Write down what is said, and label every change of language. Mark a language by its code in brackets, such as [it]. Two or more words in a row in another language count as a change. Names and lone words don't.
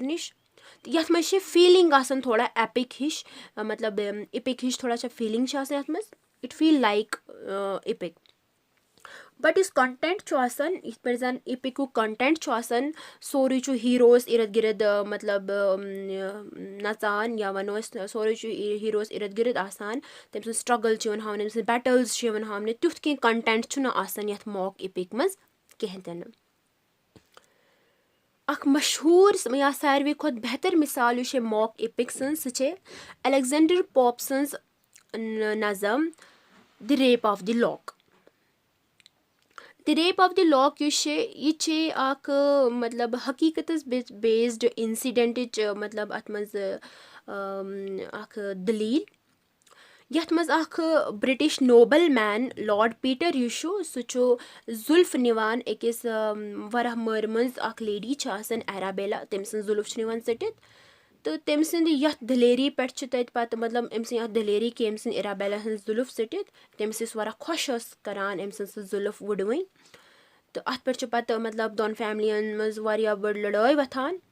[ks] نِش تہٕ یتھ منٛز چھِ فیٖلِنٛگ آسان تھوڑا ایپِک ہِش مطلب ایپِک ہِش تھوڑا چھِ فیٖلِنٛگ چھِ آسان یتھ منٛز [en] it feel like epic but [ks] یُس کنٹینٹ چھُ آسان یِتھ پٲٹھۍ زن ایپِکُک کنٹینٹ چھُ آسان سورُے چھُ ہیٖروس اِرد گِرد مطلب نژان یا ونو أسۍ سورُے چھُ ہیٖروس اِرد گِرد آسان تٔمۍ سُنٛد سٹرگل چھُ یِوان ہاونہٕ تٔمۍ سٕنٛز بیٹلز چھِ یِوان ہاونہٕ تیُتھ کینٛہہ کنٹینٹ چھُنہٕ آسان یتھ [en] mock epic [ks] منٛز کہیٖنۍ تہِ نہٕ اکھ مشہوٗر یا ساروی کھۄتہٕ بہتر مِثال یُس چھِ [en] mock epic [ks] سٕنٛز سُہ چھِ الیگزینڈر پوپ سٕنٛز نظم دِ ریپ آف دِ لاک دِ ریپ آف دِ لاک یُس چھِ یہِ چھِ اکھ مطلب حقیٖقتس [en] based incident [ks] مطلب اتھ منٛز اکھ دٔلیٖل یتھ منٛز اکھ [en] British noble man [ks] لارڈ پیٖٹر یُس چھُ سُہ چھُ زُلف نِوان أکِس واریاہ مٲرۍ منٛز اکھ لیڈی چھِ آسان ایرابیلا تٔمۍ سٕنٛز زُلف چھِ نِوان ژٔٹِتھ تہٕ تٔمۍ سٕنٛدِ یتھ دلیری پٮ۪ٹھ چھِ تتہِ پتہٕ مطلب أمۍ سٕنٛز یتھ دلیری کہِ أمۍ سٕنٛز ایرابیلا ہٕنٛز زُلف ژٔٹِتھ تٔمِس ٲسۍ واریاہ خۄش ٲس کران أمۍ سٕنٛز سُہ زُلف وُڈوٕنۍ تہٕ اتھ پٮ۪ٹھ چھِ پتہٕ مطلب دۄن فیملین منٛز واریاہ بٔڑ لڑٲے وۄتھان